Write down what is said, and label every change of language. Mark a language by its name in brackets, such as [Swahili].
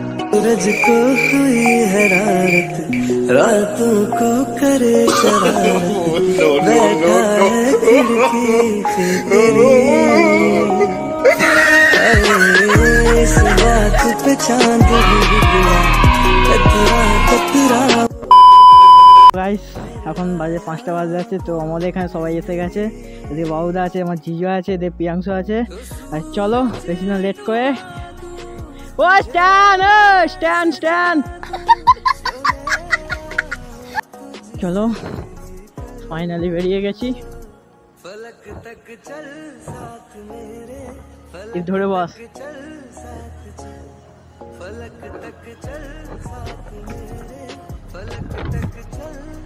[Hindi] सूरज को हुई हरारत, रातों को करे शरारत, बैठा है खिड़की पे तेरी, इस बात पे चांद भी गया कतरा कतरा। [Bangla] গাইস এখন বাজে 5টা বাজে যাচ্ছে, তো আমাদের এখানে সবাই এসে গেছে। এদিকে বাবুদা আছে, আমার জিজু আছে, এদিকে প্রিয়াংশু আছে। আর চলো বেশি না লেট করে, ও স্ট্যান্ড স্ট্যান্ড স্ট্যান্ড, চলো ফাইনালি বেরিয়ে গেছি। [Hindi] फलक तक चल साथ मेरे, [Bangla] এই ধরে বস। [Hindi] चल साथ चल, फलक तक चल साथ मेरे, फलक तक चल।